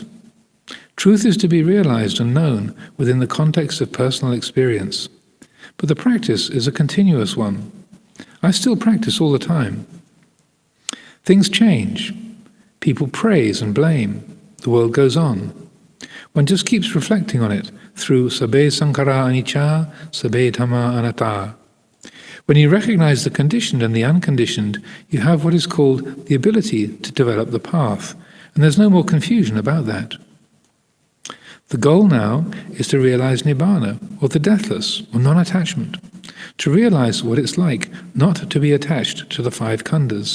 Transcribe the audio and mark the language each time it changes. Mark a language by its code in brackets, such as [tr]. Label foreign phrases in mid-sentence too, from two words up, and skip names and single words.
[en] Truth is to be realized and known within the context of personal experience. But the practice is a continuous one. I still practice all the time. Things change. People praise and blame. The world goes on. One just keeps reflecting on it through [pi] sabbe sankhara anicca, sabbe dhamma anatta. [en] When you recognize the conditioned and the unconditioned, you have what is called the ability to develop the path, and there's no more confusion about that. The goal now is to realize nibbana, or the deathless, or non-attachment, to realize what it's like not to be attached to the five khandhas.